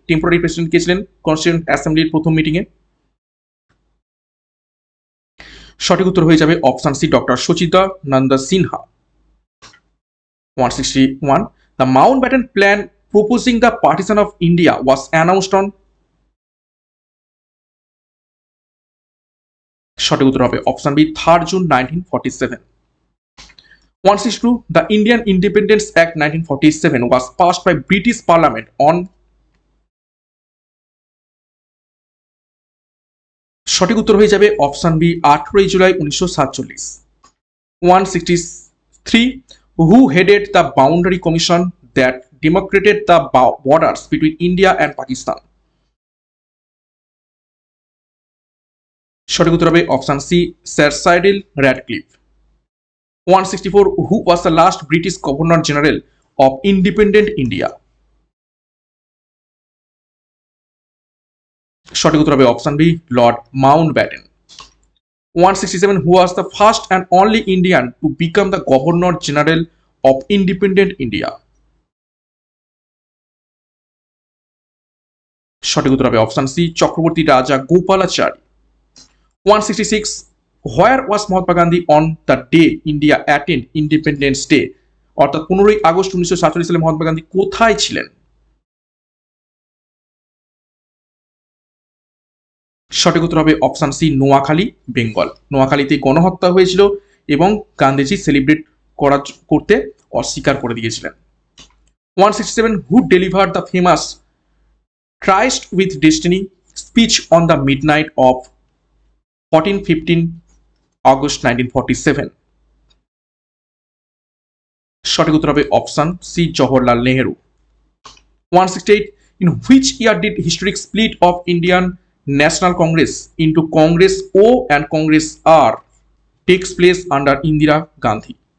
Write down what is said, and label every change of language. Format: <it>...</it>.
<bn>Temporary president কে ছিলেন constituent অ্যাসেম্বলির প্রথম meeting এ? সঠিক উত্তর হয়ে যাবে option C, doctor Sachidananda Sinha.</bn> <en>161. The Mountbatten Plan proposing the partition of India was announced on?</en> <bn>সঠিক উত্তর হবে option B, 3rd June 1947।</bn> <en>162. The Indian Independence Act 1947 was passed by British Parliament on?</en> <bn>সঠিক উত্তর হয়ে যাবে option B, 18 July 1947।</bn> <en>163. Who headed the boundary commission that demarcated the borders between India and Pakistan?</en> <bn>সঠিক উত্তর হবে option C, sir সাইডিল Radcliffe.</bn> <en>164. Who was the last British Governor General of independent India?</en> <bn>সঠিক উত্তর হবে option B, Lord Mountbatten.</bn> <en>167. Who was the first and only Indian to become the Governor General of independent India?</en> <bn>সঠিক উত্তর হবে option C, Chakraborty রাজা Gopalachari.</bn> <en>166. Where was Mahatma Gandhi on the day India attained Independence Day?</en> <bn>অর্থাৎ 15 August 1947 সালে মহাত্মা গান্ধী কোথায় ছিলেন? সঠিক উত্তর হবে অপশন সি নোয়াখালী বেঙ্গল। নোয়াখালীতে গণহত্যা হয়েছিল এবং গান্ধীজি সেলিব্রেট করতে অস্বীকার করে দিয়েছিলেন।</bn> <en>167 who delivered the famous tryst with destiny speech on the midnight of 14-15 August 1947?</en> <bn>সঠিক উত্তর হবে option C Jawaharlal Nehru.</bn> <en>168 in which year did historic split of Indian National Congress into Congress O and Congress R takes place under Indira Gandhi?</en>